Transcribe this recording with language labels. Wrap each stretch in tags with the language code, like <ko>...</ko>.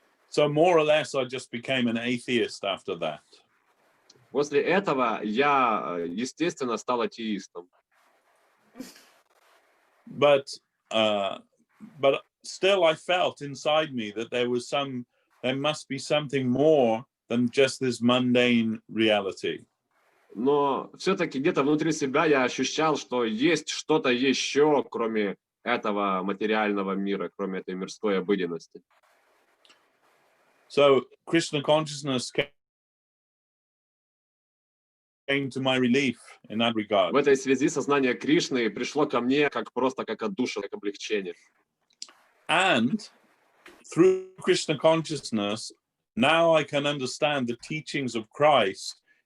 <en>So more or less, I just became an atheist after that.</en> <ru>После этого я, естественно, стал атеистом.</ru> <en>But still, I felt inside me that there must be something more than just this mundane reality.</en> <ru>Но все-таки где-то внутри себя я ощущал, что есть что-то еще, кроме этого материального мира, кроме этой мирской обыденности.</ru> <en>So Krishna consciousness came to my relief in that regard.</en> <ru>В этой связи сознание Кришны пришло ко мне как отдушина, как облегчение.</ru> <en>And through Krishna consciousness, now I can understand the teachings of Christ.</en>